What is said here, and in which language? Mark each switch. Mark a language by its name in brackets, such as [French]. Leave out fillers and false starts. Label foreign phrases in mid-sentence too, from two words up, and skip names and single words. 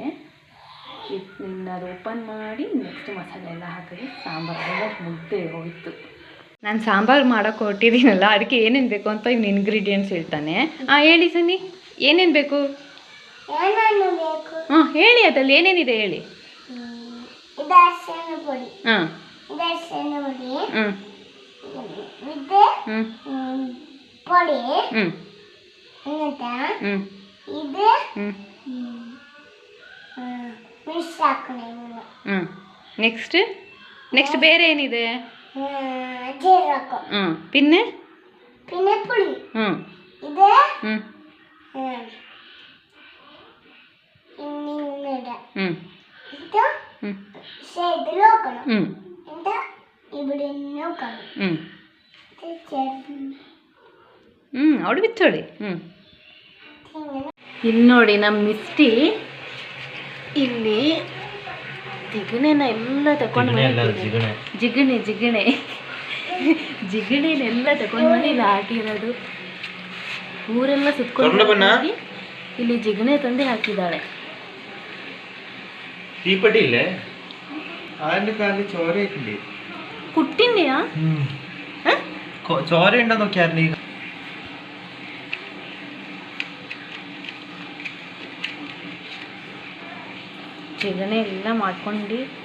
[Kannada] ಇನ್ನು ಅದು ಓಪನ್ ಮಾಡಿ ನೆಕ್ಸ್ಟ್ ಮಸಾಲೆ ಎಲ್ಲ ಹಾಕಿದ್ರೆ ಸಾಂಬಾರೆಲ್ಲ ಮುದ್ದೆ ಹೋಯಿತು. ನಾನು ಸಾಂಬಾರು ಮಾಡೋಕ್ಕೆ ಹೊರಟಿದ್ದೀನಲ್ಲ, ಅದಕ್ಕೆ ಏನೇನು ಬೇಕು ಅಂತ ಇವ್ನು ಇಂಗ್ರೀಡಿಯೆಂಟ್ಸ್ ಹೇಳ್ತಾನೆ. ಹೇಳಿ ಸನ್ನಿ, ಏನೇನು ಬೇಕು? ಹೇಳಿ, ಅದಲ್ಲಿ ಏನೇನಿದೆ ಹೇಳಿ. ಹಾಂ [Malayalam] പൊടി ഇത് [Kannada] ಮಿಕ್ಸ್ ಹಾಕೋಣ. ನೆಕ್ಸ್ಟ್ ಬೇರೆ ಏನಿದೆ? ಜೀರಕ. [Malayalam] പിന്നെ പുളി. ഇത് ഇത് സൈഡിൽ വെക്കണം. എന്നിട്ട് ഇവിടെ നോക്കണം. അവിടെ വെച്ചോളി. [Kannada] ಇಲ್ಲಿ ನೋಡಿ ನಮ್ಮ ಮಿಸ್ಟಿ ಇಲ್ಲಿ ಜಿಗಣೆನ ಎಲ್ಲ ತಗೊಂಡು ಜಿಗಣೆನೆಲ್ಲ ತಗೊಂಡು ಬಂದು ಇಲ್ಲಿ ಹಾಕಿರೋದು. ಊರೆಲ್ಲ ಸುತ್ಕೊಂಡು ಇಲ್ಲಿ ಜಿಗಣೆ ತಂದು ಹಾಕಿದ್ದಾಳೆ. [Malayalam] തീപ്പെട്ടി ഇല്ലേ, അതിന്റെ കാലിൽ ചോരയൊക്കെ കുട്ടിൻ്റെയാ? ചോര ഉണ്ടോ നോക്കിയായിരുന്നു. [Kannada] ಜಿಗಣೆ ಎಲ್ಲ ಮಾಡ್ಕೊಂಡು